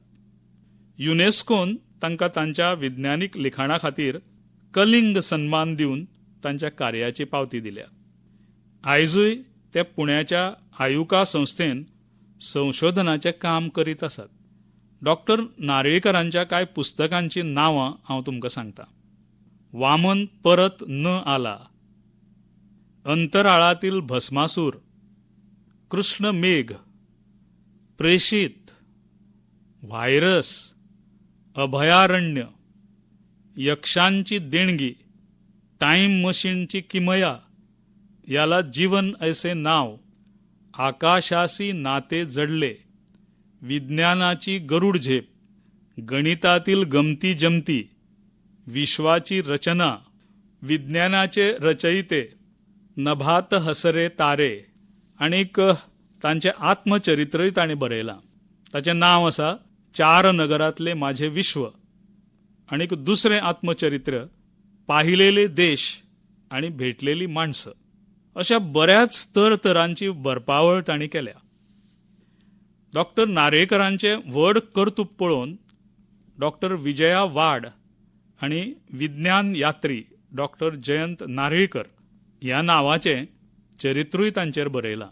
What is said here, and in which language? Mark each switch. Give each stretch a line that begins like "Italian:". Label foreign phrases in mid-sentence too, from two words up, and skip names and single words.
Konkani: युनेस्कोन तांकां तांच्या विज्ञानीक लिखाणा खातीर कलिंग सन्मान दिवन तांच्या कार्याची पावती दिल्या. आयजूय ते पुण्याच्या आयुका संस्थेन संशोधनाचें काम करीत आसात. डॉक्टर नारळीकरांच्या कांय पुस्तकांची नांवां हांव तुमकां सांगतां. वामन परत न आला, अंतराळातील भस्मासूर, कृष्ण मेघ, प्रेषित, व्हायरस, अभयारण्य, यक्षांची देणगी, टाइम मशीनची किमया, याला जीवन ऐसे नाव, आकाशाशी नाते जडले, विज्ञानाची गरुड झेप, गणितातील गमती जमती, विश्वाची रचना, विज्ञानाचे रचयिते, नभात हसरे तारे, आणीक तांचे आत्मचरित्रय ताणें बरयलां. ताचें नांव आसा 4 नगरातले माझे विश्व. आणीक दुसरें आत्मचरित्र पाहिलेले देश आणि भेटलेली माणसं. अशा बऱ्याच तरांची बरपावळ तांणी केल्या. डॉक्टर नार्वेकरांचे व्हड कर्तुत्व पळोवन डॉक्टर विजया वाड आणि विज्ञान यात्री डॉक्टर जयंत नारळीकर ह्या नांवाचें चरित्रूय तांचेर बरयलां.